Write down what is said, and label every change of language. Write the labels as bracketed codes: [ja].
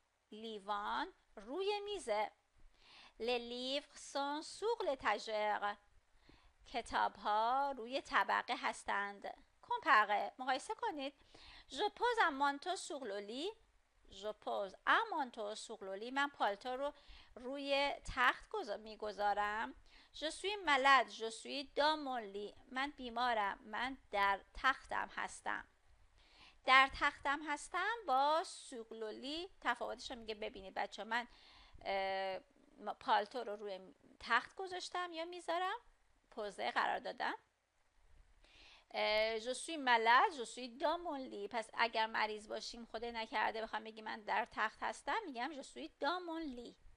[fa] لیوان روی میزه. [fr] Les livres sont sur l'étagère. [fa] کتاب ها روی طبقه هستند. کمپره، مقایسه کنید. [fr] Je pose un manteau sur le lit. Je pose un manteau sur le lit. [fa] من پالتو رو روی تخت میگذارم. [fr] Je suis malade. Je suis dans mon lit. [fa] من بیمارم. من در تختم هستم. در تختم هستم با سوغلولی تفاوتش رو میگه. ببینید بچه من پالتو رو روی تخت گذاشتم یا میذارم، پوزه قرار دادم. [fr] je suis malade, je suis dans mon lit. [fa] پس اگر مریض باشیم، خدای نکرده بخوام بگیم من در تخت هستم، میگم [fr] je suis dans mon lit.